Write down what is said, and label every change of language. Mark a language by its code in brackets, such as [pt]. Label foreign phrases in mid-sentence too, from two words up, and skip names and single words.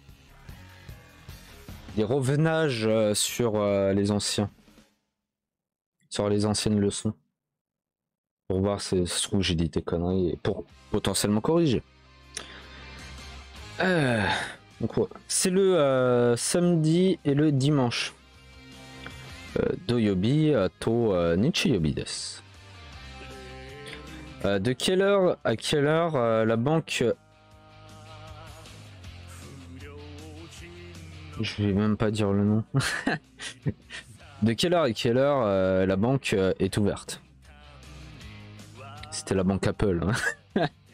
[fr] Des revenages sur les anciens, sur les anciennes leçons, pour voir si ça se trouve j'ai dit des conneries et pour potentiellement corriger. Donc ouais. C'est le samedi et le dimanche. [ja] 土曜日と日曜日です. [fr] De quelle heure à quelle heure la banque... Je vais même pas dire le nom. De quelle heure à quelle heure la banque est ouverte? C'était la banque Apple. Hein.